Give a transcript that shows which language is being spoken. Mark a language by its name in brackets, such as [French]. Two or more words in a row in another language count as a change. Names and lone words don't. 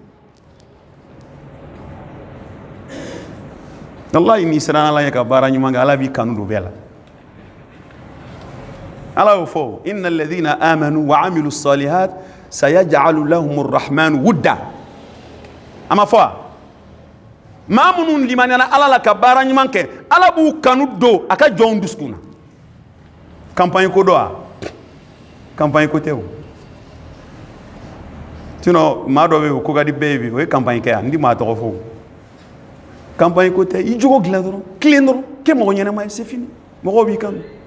[Bambara] wallahi n'i siranna ala ɲɛ ka baara ɲuman kɛ ala b'i kanu don bɛɛ la ala y'o fɔ [Arabic] إن الذين آمنوا وعملوا الصالحات سيجعل لهم الرحمن ودا [Bambara] a ma fɔ wa maa minnu limaniyana ala la ka baara ɲuman kɛ ala b'u kanu don a ka jɔnw dusukun na campagne ko dɔ wa campagne ko tɛ o sinon maa dɔ bɛ yen o ko ka di bɛɛ ye bi o ye campagne kɛ yan n di maa tɔgɔ fɔ campagne ko tɛ i jogo dilan dɔrɔn tilen dɔrɔn kɛ mɔgɔ ɲɛnama ye [French] c'est fini [Bambara] mɔgɔw b'i kanu